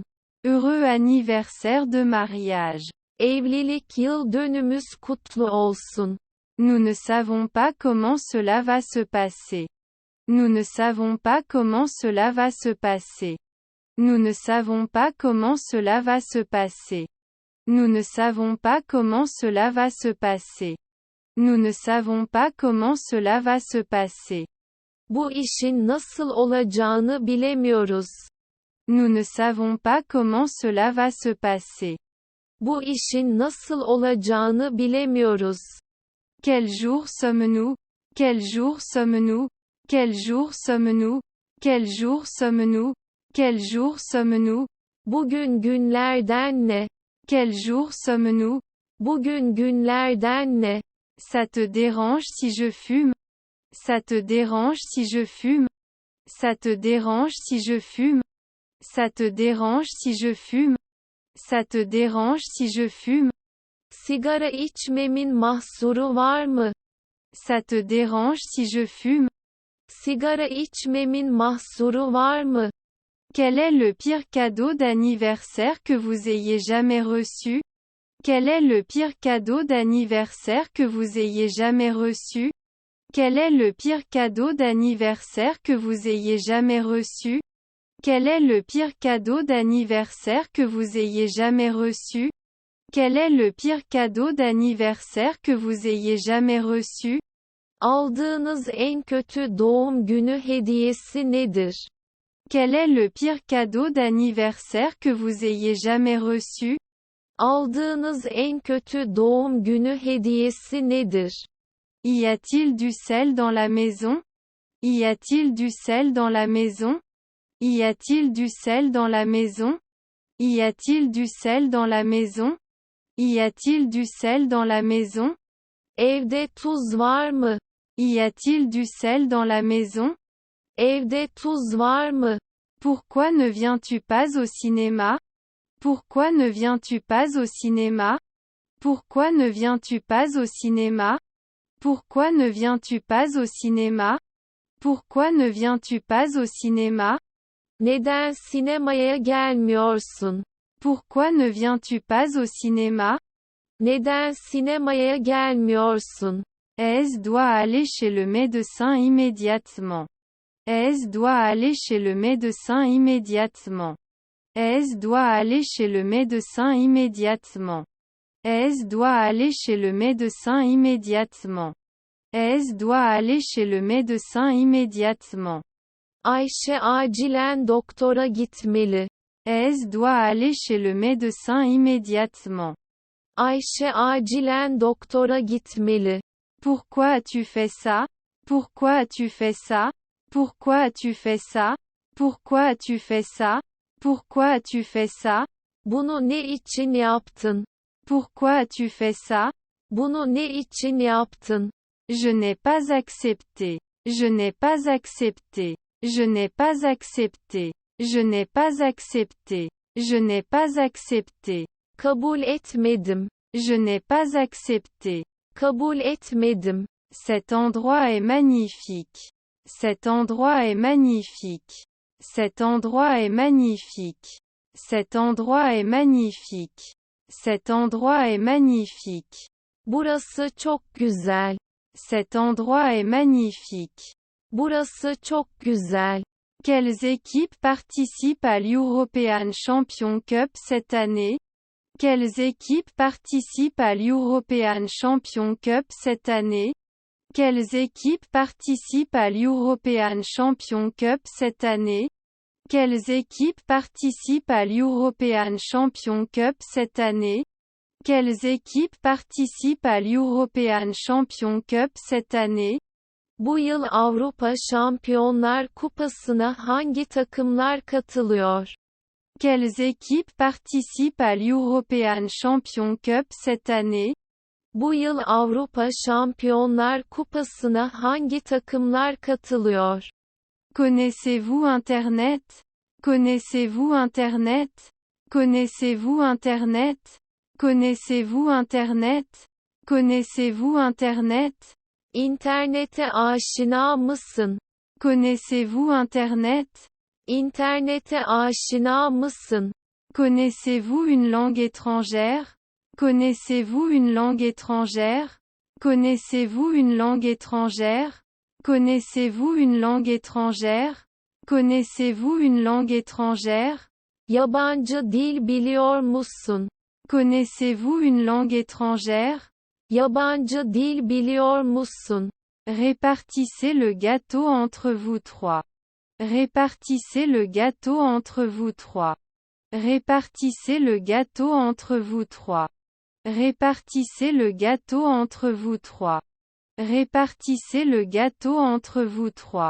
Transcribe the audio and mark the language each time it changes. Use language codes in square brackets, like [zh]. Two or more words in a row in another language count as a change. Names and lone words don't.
[fr] Heureux anniversaire de mariage. [tr] Evlilik yıl dönümüz kutlu olsun. [fr] Nous ne savons pas comment cela va se passer. Nous ne savons pas comment cela va se passer. Nous ne savons pas comment cela va se passer. Nous ne savons pas comment cela va se passer. Nous ne savons pas comment cela va se passer. [tr] Bu işin nasıl olacağını bilemiyoruz. [fr] Nous ne savons pas comment cela va se passer. [tr] Bu işin nasıl olacağını bilemiyoruz. [fr] Quel jour sommes-nous? Quel jour sommes-nous? Quel jour sommes-nous? Quel jour sommes-nous? Quel jour sommes-nous? [tr] Bugün günlerden ne? [fr] Quel jour sommes-nous? [tr] Bugün günlerden ne? [fr] Ça te dérange si je fume? Ça te dérange si je fume? Ça te dérange si je fume? Ça te dérange si je fume? Ça te dérange si je fume? [tr] Sigara içmemin mahsuru var mı? [fr] Ça te dérange si je fume? [tr] Sigara içmemin mahsuru var mı? [fr] Quel est le pire cadeau d'anniversaire que vous ayez jamais reçu? Quel est le pire cadeau d'anniversaire que vous ayez jamais reçu? Quel est le pire cadeau d'anniversaire que vous ayez jamais reçu? Quel est le pire cadeau d'anniversaire que vous ayez jamais reçu? Quel est le pire cadeau d'anniversaire que vous ayez jamais reçu? [tr] Aldığınız en kötü doğum günü hediyesi nedir? [fr] Quel est le pire cadeau d'anniversaire que vous ayez jamais reçu? [tr] Aldığınız en kötü doğum günü hediyesi nedir? [fr] Y a-t-il du sel dans la maison? Y a-t-il du sel dans la maison? Y a-t-il du sel dans la maison? Y a-t-il du sel dans la maison? Y a-t-il du sel dans la maison? [tr] Evde tuz var mı? [fr] Y a-t-il du sel dans la maison? [tr] Evde tuz var mı? [fr] Pourquoi ne viens-tu pas au cinéma? Pourquoi ne viens-tu pas au cinéma? Pourquoi ne viens-tu pas au cinéma? Pourquoi ne viens-tu pas au cinéma? Pourquoi ne viens-tu pas au cinéma? [tr] Neden sinemaya gelmiyorsun? [fr] Pourquoi ne viens-tu pas au cinéma? [tr] Neden sinemaya gelmiyorsun? [fr] Elle doit aller chez le médecin immédiatement. Elle doit aller chez le médecin immédiatement. Elle doit aller chez le médecin immédiatement. Elle doit aller chez le médecin immédiatement. Elle doit aller chez le médecin immédiatement. [tr] Ayşe acilen doktora gitmeli. [fr] Elle doit aller chez le médecin immédiatement. [tr] Ayşe acilen doktora gitmeli. [fr] Pourquoi as-tu fait ça? Pourquoi as-tu fait ça? Pourquoi as-tu fait ça? Pourquoi as-tu fait ça? Pourquoi as-tu fait ça? [tr] Bunu ne için yaptın? [fr] Pourquoi as-tu fait ça? [tr] Bunu ne için yaptın? [fr] Je n'ai pas accepté. Je n'ai pas accepté. Je n'ai pas accepté. Je n'ai pas accepté. Je n'ai pas accepté. [tr] Kabul etmedim. [fr] Je n'ai pas accepté. [tr] Kabul etmedim. [fr] Cet endroit est magnifique. Cet endroit est magnifique. Cet endroit est magnifique. Cet endroit est magnifique. Cet endroit est magnifique. [tr] Burası çok güzel. [fr] Cet endroit est magnifique. [tr] Burası çok güzel. [fr] Quelles équipes participent à l'European Champion Cup cette année? Quelles équipes participent à l'European Champion Cup cette année? Quelles équipes participent à l'European Champion Cup cette année? Quelles équipes participent à l'European Champion Cup cette année? Quelles équipes participent à l'European Champion Cup cette année? [tr] Bu yıl Avrupa Şampiyonlar Kupası'na hangi takımlar katılıyor? [fr] Quelles équipes participent à l'European Champion Cup cette année? [tr] Bu yıl Avrupa Şampiyonlar Kupası'na hangi takımlar katılıyor? [fr] Connaissez-vous Internet? Connaissez-vous Internet? Connaissez-vous Internet? Connaissez-vous Internet? Connaissez-vous Internet? [tr] İnternete aşina mısın? [fr] Connaissez-vous Internet? [tr] İnternete aşina mısın? [fr] Connaissez-vous une langue étrangère? Connaissez-vous une langue étrangère? Connaissez-vous une langue étrangère? Connaissez-vous une langue étrangère? Connaissez-vous une langue étrangère? [tr] Yabancı dil biliyor musun? [fr] Connaissez-vous une langue étrangère? [tr] Yabancı dil biliyor musun? [fr] Répartissez le gâteau entre vous trois. Répartissez le gâteau entre vous trois. Répartissez le gâteau entre vous trois. Répartissez le gâteau entre vous trois. Répartissez le gâteau entre vous trois.